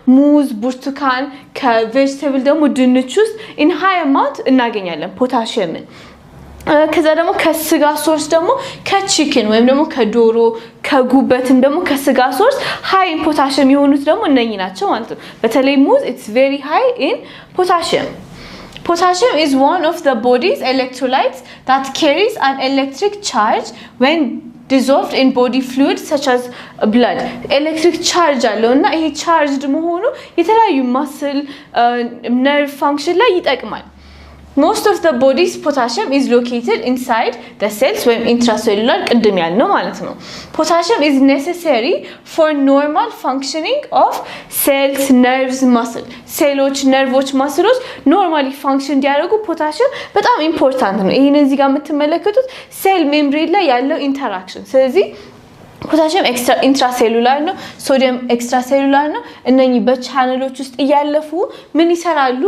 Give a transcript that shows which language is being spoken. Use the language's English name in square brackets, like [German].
[Amharic] ሙዝ፣ ብርቱካን፣ ከቬጅቴብል ደግሞ ድንች ውስጥ [English] in high amount [Amharic] እናገኛለን ፖታሽየምን። ከዛ ደግሞ ከስጋ ሶርስ ደግሞ ከቺክን ወይም ደግሞ ከዶሮ ከጉበትም ደግሞ ከስጋ ሶርስ ሃይ ኢን ፖታሽየም የሆኑት ደግሞ እነኚህ ናቸው ማለት ነው። በተለይ ሙዝ [English] it's very high in potassium. Potassium is one of the body's electrolytes that carries an electric charge when dissolved in body fluids such as blood. Electric charge [Amharic] አለውና ይሄ charged መሆኑ የተለያዩ muscle nerve function ላይ ይጠቅማል። [English] Most of the body's potassium is located inside the cells when intracellular [Amharic] ቅድም ያልነው ማለት ነው። [English] Potassium is necessary for normal functioning of cells, nerves, muscle. [Amharic] ሴሎች፣ ነርቮች፣ ማስሎች ኖርማሊ ፋንክሽን እንዲያደርጉ ፖታሽየም በጣም ኢምፖርታንት ነው። ይሄን እዚህ ጋር የምትመለከቱት ሴል ሜምብሬን ላይ ያለው ኢንተራክሽን። ስለዚህ ፖታሽየም ኢንትራሴሉላር ነው፣ ሶዲየም ኤክስትራሴሉላር ነው። እነኚህ በቻነሎች ውስጥ እያለፉ ምን ይሰራሉ?